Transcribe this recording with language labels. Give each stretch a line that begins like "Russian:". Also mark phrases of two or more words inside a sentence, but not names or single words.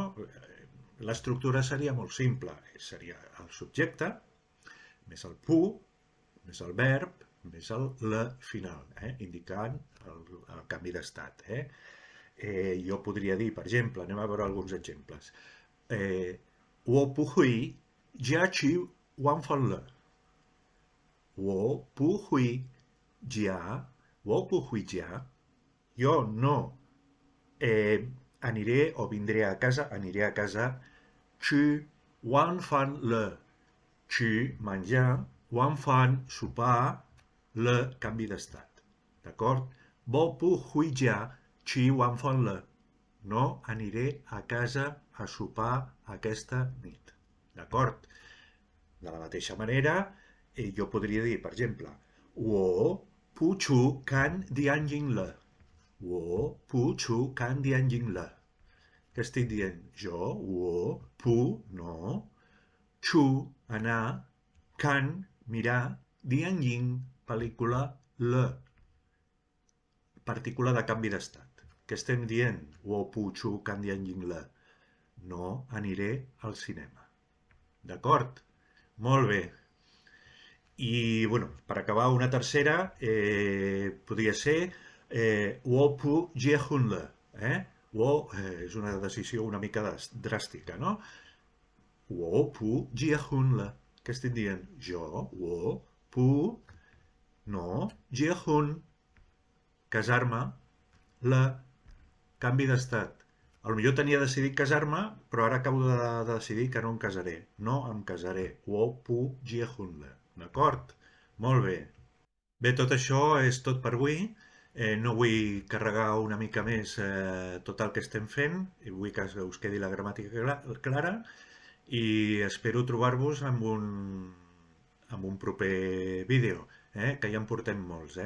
Catalan: L'estructura seria molt simple. Seria el subjecte, més el pu, més el verb, més el le final, indicant el canvi d'estat. Jo podria dir, per exemple, anem a veure alguns exemples.
Chinese: 我不回家吃晚饭了. 我不回家，我不回家.
Catalan: Jo no aniré o vindré a casa, aniré a casa,
Chinese: 吃晚饭了.
Catalan: Qi, menjar,
Chinese: 晚饭,
Catalan: sopar, le, canvi d'estat. D'acord?
Chinese: 我不回家吃晚饭了.
Catalan: No aniré a casa a sopar aquesta nit. D'acord? De la mateixa manera, jo podria dir, per exemple,
Chinese: 我不出看电影了. 我不出看电影了.
Catalan: Què estic dient? Jo, wo, pu, no, chu, anar, kan, mirar,
Chinese: 电影,
Catalan: pel·lícula, le. Partícula de canvi d'estat. Què estem dient?
Chinese: 我不出看电影了.
Catalan: No aniré al cinema. D'acord? Molt bé. I, bueno, per acabar, una tercera podria ser
Chinese: 我不结婚了.
Catalan: Wo és una decisió una mica dràstica, no?
Chinese: 我不结婚了.
Catalan: Què estic dient? Jo, wo, pu, no,
Chinese: 结婚,
Catalan: casar-me, le, canvi d'estat. Potser tenia decidit casar-me, però ara acabo de decidir que no em casaré. No em casaré.
Chinese: 我不结婚了.
Catalan: D'acord? Molt bé. Bé, tot això és tot per avui. No vull carregar una mica més tot el que estem fent, i vull que us quedi la gramàtica clara, i espero trobar-vos amb un proper vídeo, que ja en portem molts.